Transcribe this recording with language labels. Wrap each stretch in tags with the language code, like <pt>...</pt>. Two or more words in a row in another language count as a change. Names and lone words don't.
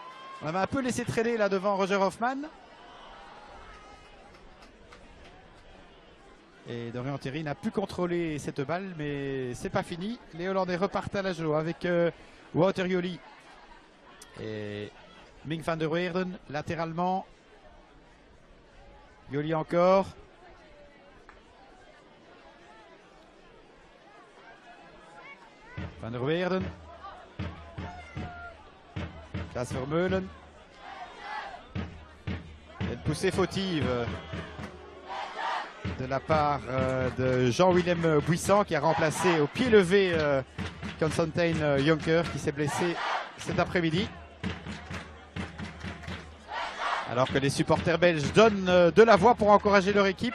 <fr>On avait un peu laissé traîner là devant Roger Hoffmann. Et Dorian Thierry n'a pu contrôler cette balle, mais c'est pas fini. Les Hollandais repartent à la joie avec Wouter Joli et Mink van der Weerden latéralement. Joli encore. Van der Weerden. Klaas Vermeulen. Une poussée fautive de la part de Jean-Willem Buisson qui a remplacé au pied levé Constantijn Jonker qui s'est blessé cet après-midi. Alors que les supporters belges donnent de la voix pour encourager leur équipe.</fr>